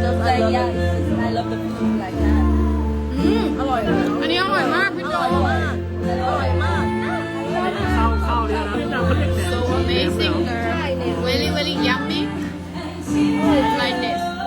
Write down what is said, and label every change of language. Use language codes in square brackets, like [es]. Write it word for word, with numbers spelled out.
[en] I love it like delicious or just like yeah I love the food like that [th] อืม อร่อย อันนี้อร่อยมากพี่โจ อร่อยมากอร่อยมาก ข้าวข้าวเลยนะพี่โจเขาเรียกแหนม [en] So amazing really really yummy like this